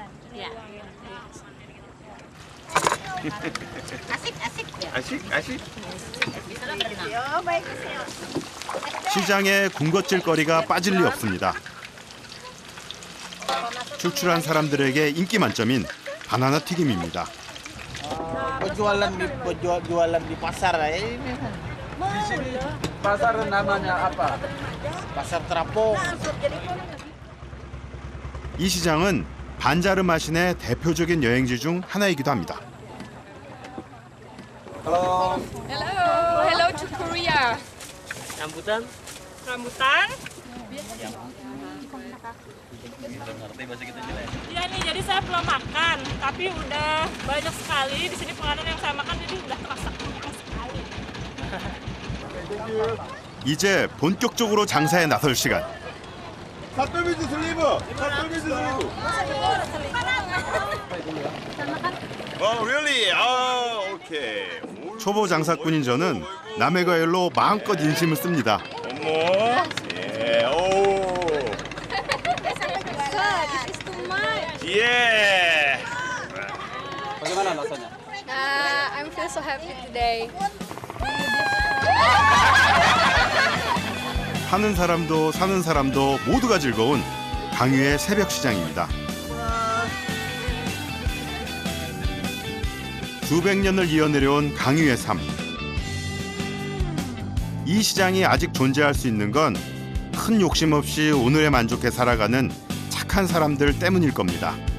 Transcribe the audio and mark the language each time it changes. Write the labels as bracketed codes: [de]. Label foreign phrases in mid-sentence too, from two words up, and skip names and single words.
[ko] 아식? 시장에 군것질거리가 빠질 리 없습니다. 출출한 사람들에게 인기 만점인 바나나 튀김입니다. [id] jualan di pasar ini kan. Di sini pasar namanya apa? Pasar Terapung. [ko] 이 시장은 반자르마신의 대표적인 여행지 중 하나이기도 합니다. [en] Hello to Korea. [id] Rambutan. Rambutan. Iya nih, jadi saya belum makan, tapi udah banyak sekali di sini penganan yang saya makan, jadi udah terasa kenyang sekali. [ko] 이제 본격적으로 장사에 나설 시간. 삿도미즈 슬리브! really? 오케이. 초보 장사꾼인 저는 남의 과일로 마음껏 인심을 씁니다. 어머. 예, 오. 예. [id] Bagaimana rasanya? [en] I feel so happy today. [ko] 하는 사람도 사는 사람도 모두가 즐거운 강유의 새벽 시장입니다. 수백 년을 이어내려온 강유의 삶. 이 시장이 아직 존재할 수 있는 건 큰 욕심 없이 오늘에 만족해 살아가는 착한 사람들 때문일 겁니다.